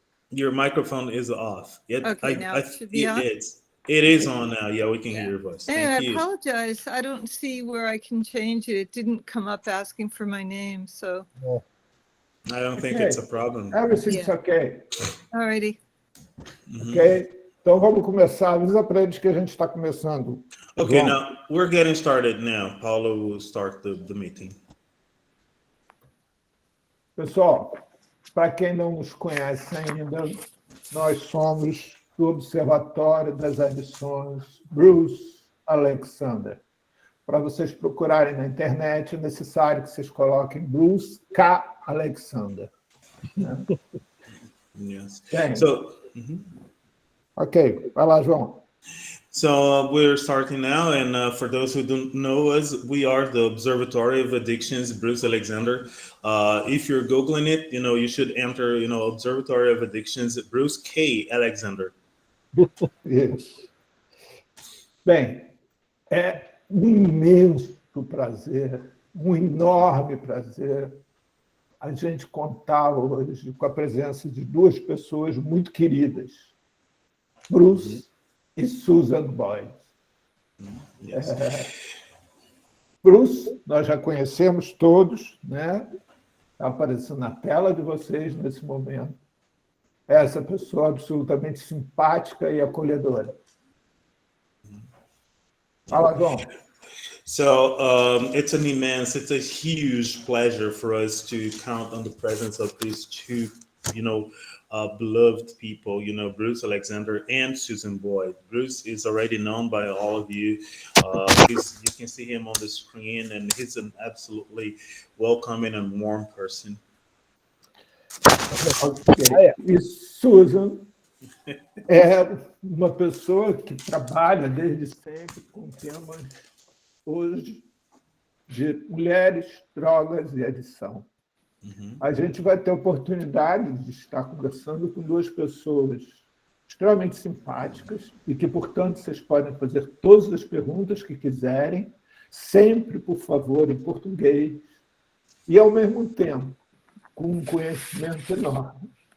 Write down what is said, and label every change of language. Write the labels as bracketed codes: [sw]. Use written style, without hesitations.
[en] Your microphone is off. Okay, now it should be on? It is on now. Yeah, we can hear your voice. And Thank I you. apologize. I don't see where I can change it. It didn't come up asking for my name, so. I don't think it's a problem. Everything's okay. Alrighty. [pt] Ok? Então vamos começar. Avisa para eles que a gente está começando. [en] Okay, João. now we're getting started now. Paulo will start the meeting. [pt] Pessoal, para quem não nos conhece ainda, nós somos do Observatório das Addições Bruce Alexander. Para vocês procurarem na internet, é necessário que vocês coloquem Bruce K. Alexander. [en] Yes. [pt] Bem, ok, vai lá, João. [en] So we're starting now, and for those who don't know us, we are the Observatory of Addictions, Bruce Alexander. If you're Googling it, you should enter, Observatory of Addictions, Bruce K. Alexander. [pt] Isso. Bem, é um imenso prazer, um enorme prazer a gente contar hoje com a presença de 2 pessoas muito queridas, Bruce e Susan Boyd. [en] Yes. [pt] Bruce, nós já conhecemos todos, né? Está aparecendo na tela de vocês nesse momento. É essa pessoa absolutamente simpática e acolhedora. Fala, João. [en] So it's a huge pleasure for us to count on the presence of these 2, beloved people, Bruce Alexander and Susan Boyd. Bruce is already known by all of you. You can see him on the screen, and he's an absolutely welcoming and warm person. Okay. [pt] E Susan é uma pessoa que trabalha desde sempre com temas hoje de mulheres, drogas e adição. A gente vai ter a oportunidade de estar conversando com 2 pessoas extremamente simpáticas e que, portanto, vocês podem fazer todas as perguntas que quiserem, sempre, por favor, em português, e, ao mesmo tempo, com um conhecimento enorme.